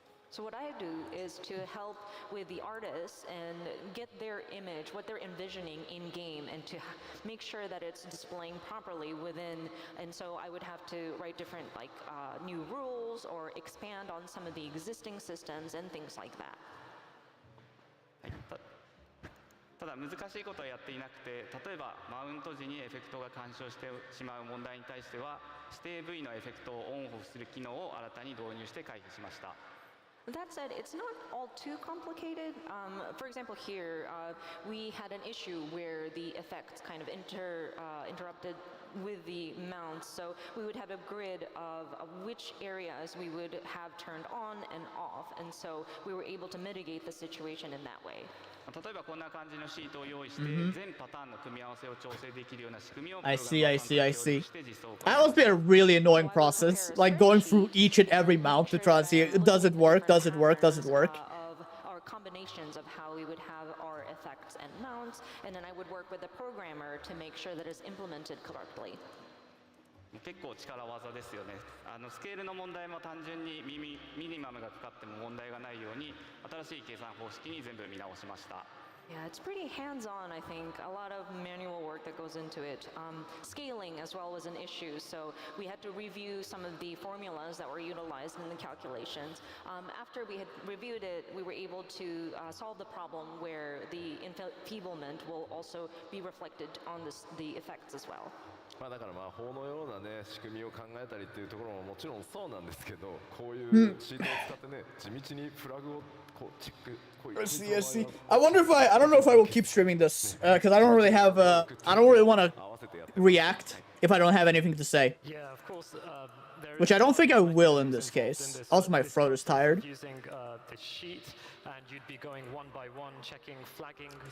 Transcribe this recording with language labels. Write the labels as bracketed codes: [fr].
[en] So what I do is to help with the artists and get their image, what they're envisioning in-game, and to make sure that it's displaying properly within. And so I would have to write different new rules or expand on some of the existing systems and things like that. [ja] ただ難しいことはやっていなくて、例えばマウント時にエフェクトが干渉してしまう問題に対しては、指定部位のエフェクトをオンオフする機能を新たに導入して回避しました。 [en] That said, it's not all too complicated. For example, here we had an issue where the effects kind of interrupted with the mounts. So we would have a grid of which areas we would have turned on and off, and so we were able to mitigate the situation in that way. [ja] 例えばこんな感じのシートを用意して、全パターンの組み合わせを調整できるような仕組みを [en] I see, I see, I see. [ja] して実装 [en] That must be a really annoying process, like going through each and every mount to try and see does it work, does it work, does it work. Of our combinations of how we would have our effects and mounts, and then I would work with the programmer to make sure that it's implemented correctly. [ja] 結構力技ですよね。スケールの問題も単純にミニマムがかかっても問題がないように新しい計算方式に全部見直しました。 [en] Yeah, it's pretty hands-on, I think. A lot of manual work that goes into it. Scaling as well was an issue, so we had to review some of the formulas that were utilized in the calculations. After we had reviewed it, we were able to solve the problem where the enfeeblement will also be reflected on the effects as well. [ja] まあだから魔法のようなね仕組みを考えたりっていうところももちろんそうなんですけど、こういうシートを使ってね地道にフラグをこうチェック。 [en] I see, I see. I wonder if I don't know if I will keep streaming this because I don't really have I don't really want to react if I don't have anything to say. Yeah, of course. Which I don't think I will in this case. Also, my throat is tired. Using the sheet, and you'd be going one by one, checking, flagging.